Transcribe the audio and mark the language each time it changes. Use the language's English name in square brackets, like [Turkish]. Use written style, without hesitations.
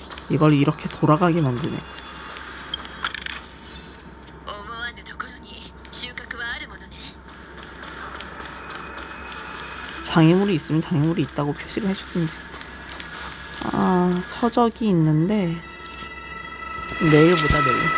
[Korean] 이걸 이렇게 돌아가게 만드네. [Japanese] 思わぬところに収穫はあるものね。 [Korean] 장애물이 있으면 장애물이 있다고 표시를 해주든지. 아, 서적이 있는데 내일 보자, 내일.